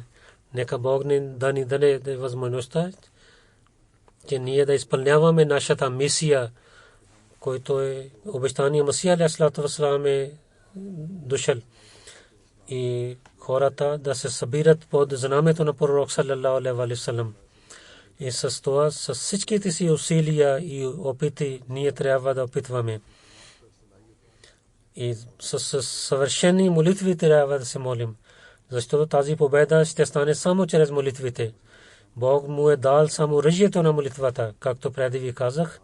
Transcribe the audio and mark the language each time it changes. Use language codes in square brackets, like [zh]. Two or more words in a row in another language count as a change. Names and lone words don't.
[bg] Нека Бог да ни даде възможността, че ние да изпълняваме нашата мисия, който е обещания Масия [ar] عليه الصلاة والسلام [bg] е дошъл. И хората да се събират под знамето на пророк [ar] صلى الله عليه وسلم, [bg] И с това, с всичките си усилия и опити, ние трябва да опитваме. И с съвършени молитви трябва да се молим. Защото тази победа ще стане само чрез молитвите. Бог му е дал само оръжието на молитвата, както преди ви казах.